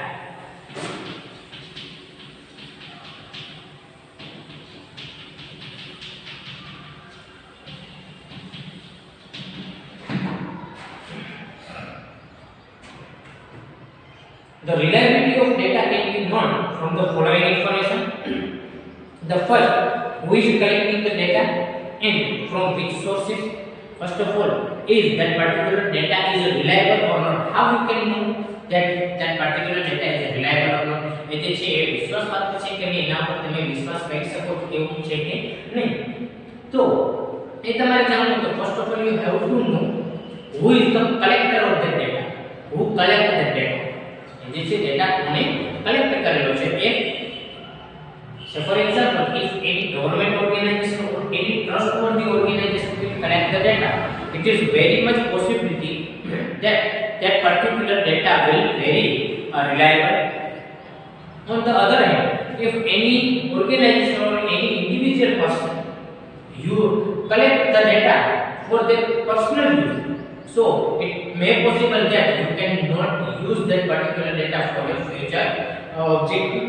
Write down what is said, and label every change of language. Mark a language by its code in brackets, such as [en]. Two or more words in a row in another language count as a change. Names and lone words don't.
[en] The reliability of data can be known from the following information. The first, who is collecting the data and from which sources. First of all, is that particular data is reliable or not? How we can know that that particular data is reliable or not? [gu] એટલે છે એ વિશ્વાસપાત્ર છે કે નહીં એના પર તમે વિશ્વાસ કરી શકો એવું છે કે નહીં. તો એ તમારે જાણવું તો [en] first of all you have to know who is the collector of that data. Who collect that data? [gu] જે છે ડેટા કોને કલેક્ટ કરેલો છે એ. [en] So for example, if any government organization or any trustworthy organization will collect the data, it is very much possibility that that particular data will very reliable. On the other hand, if any organization or any individual person you collect the data for their personal use, so it may possible that you cannot use that particular data for your future objective.